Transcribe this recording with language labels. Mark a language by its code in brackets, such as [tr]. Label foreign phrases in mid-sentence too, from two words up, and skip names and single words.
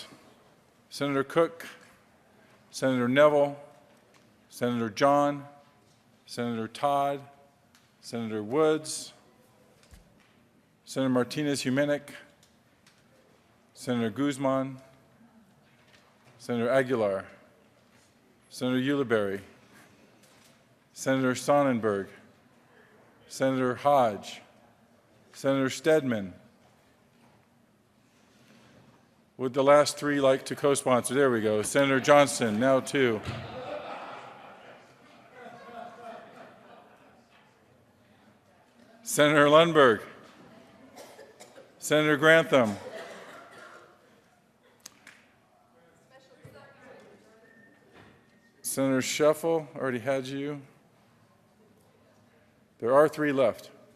[en] Senator Cook, Senator Neville, Senator John, Senator Todd, Senator Woods, Senator Martinez-Humenick, Senator Guzman, Senator Aguilar, Senator Ulibarri, Senator Sonnenberg, Senator Hodge, Senator Stedman. Would the last three like to co-sponsor? There we go. Senator Johnston, now two. Senator Lundberg, Senator Grantham, Senator Scheffel, already had you. There are 3 left.